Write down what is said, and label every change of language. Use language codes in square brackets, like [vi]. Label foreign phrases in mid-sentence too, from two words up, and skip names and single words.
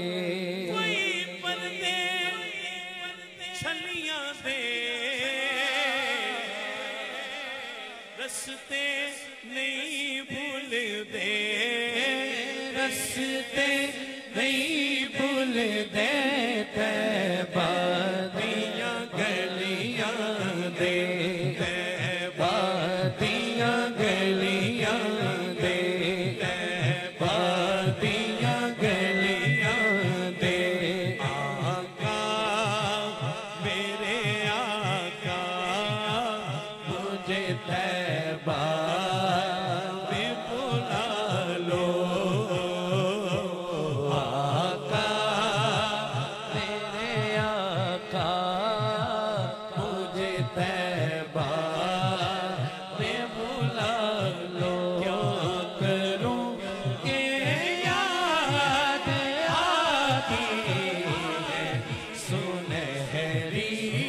[pa] کوئی پردے چھلیاں دے رستے نہیں بھول دے رستے نہیں بھول دے طیبہ دیاں گلیاں دے طیبہ دیاں گلیاں دے طیبہ دیاں گلیاں دے [ur] آقا میرے آقا مجھے طیبہ میں بلا لو آقا میرے آقا مجھے طیبہ میں بلا لو کیا کروں کہ یاد آتی ہے سنہری